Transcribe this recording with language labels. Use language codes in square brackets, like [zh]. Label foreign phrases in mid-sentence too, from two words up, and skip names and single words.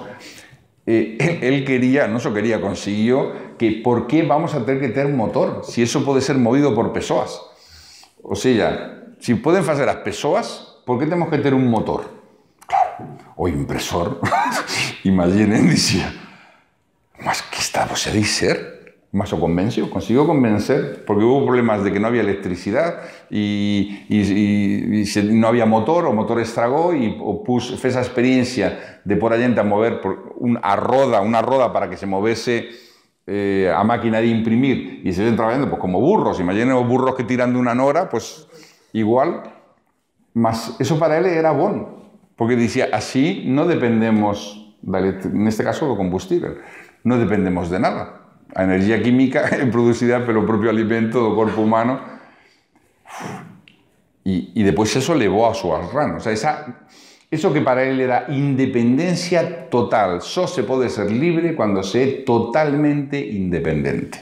[gl] Él quería, non só quería, consiguió que por qué vamos a ter que ter motor, si eso pode ser movido por persoas. O sea, si poden facer as persoas, por que temos que ter un motor? Claro, o impresor, imaginen, dicía, [pt] mas que está você a dizer? [es] Mas o convenció, consiguió convencer, porque hubo problemas de que no había electricidad y no había motor, o motor estragó y fue esa experiencia de por allá a mover una roda para que se moviese a máquina de imprimir y se ven trabajando pues como burros, imaginen los burros que tiran de una nora, pues igual, mas eso para él era bueno, porque decía, así no dependemos, en este caso, do combustible, no dependemos de nada. [gl] A energía química é producida pelo propio alimento do corpo humano e depois eso levou a súas ranas. O sea, eso que para él era independencia total, só se pode ser libre cando se é totalmente independente.